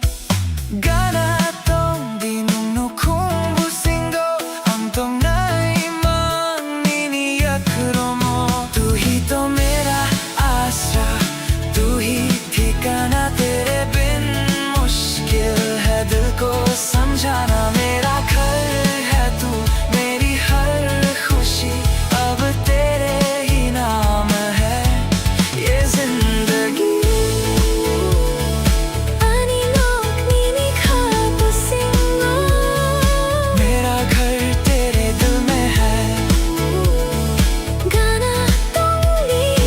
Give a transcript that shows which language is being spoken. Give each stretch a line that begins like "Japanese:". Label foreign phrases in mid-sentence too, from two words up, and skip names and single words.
Kok Borok: Ganatong dinungno kung busingo Ang tong naimang niniyakuro mo
Hindi: तू ही तो मेरा आसरा तू ही ठिकाना तेरे बिन मुश्किल है दिल को समझाना मेरा घर है तू मेरी हर खुशी अब तेरे ही नाम है ये जिंदगी
Kok Borok: Ani lok nini khabu singo
Hindi: मेरा घर तेरे दिल में है
Kok Borok: Gana tongni